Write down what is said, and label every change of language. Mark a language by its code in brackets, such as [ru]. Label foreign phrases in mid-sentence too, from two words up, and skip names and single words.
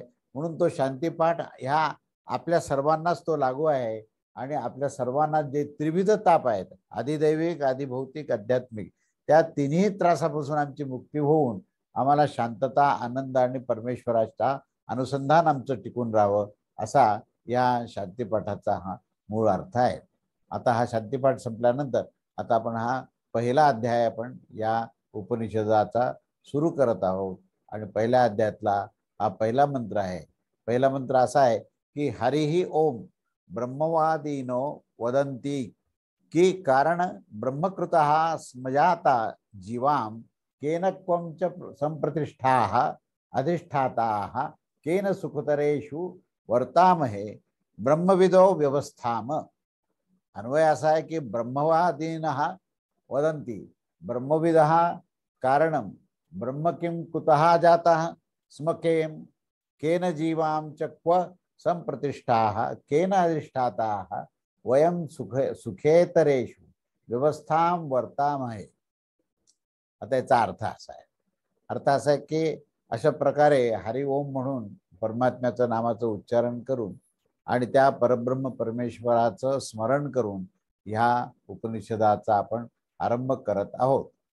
[mr] म्हणून तो शांतीपाठ ह्या आपल्या सर्वांनाच तो लागू आहे आणि आपल्या सर्वांना जे त्रिविध ताप आहेत, आधिदैविक आधिभौतिक आध्यात्मिक, त्या तिन्ही त्रासापासून आमची मुक्ती होऊन आम्हाला शांतता आनंद आणि परमेश्वराचा अनुसंधान आमचं टिकून राहावं, असा या शांतीपाठाचा हा मूळ अर्थ आहे। आता हा शांतीपाठ संपल्यानंतर आता आपण हा पहिला अध्याय आपण या उपनिषदाचा सुरू करत आहोत आणि पहिल्या अध्यायातला हा पहिला मंत्र आहे। पहिला मंत्र असा आहे की [sa] हरिहि ओम ब्रह्मवादीनो वदन्ति की कारण ब्रह्मकृतः स्मजाता जीवाम केन क्वं च संप्रतिष्ठाः अधिष्ठाताः केन सुखतरेषु वर्तामहे ब्रह्मविदो व्यवस्थाम। [mr] अन्वय असा आहे की [sa] ब्रह्मवादीनः वदन्ति, ब्रह्मविदः कारणम ब्रह्म किं कुतः जातः स्म केन जीवां च क्व संप्रतिष्ठाः केन अधिष्ठाताः वयं सुखेतरेषु व्यवस्थां वर्तामहे. [mr] आता याचा अर्थ असा आहे, अर्थ असा आहे की अशा प्रकारे हरि ओम म्हणून परमात्म्याचं नामाचं उच्चारण करून आणि त्या परब्रह्म परमेश्वराचं स्मरण करून ह्या उपनिषदाचा आपण आरंभ करत आहोत.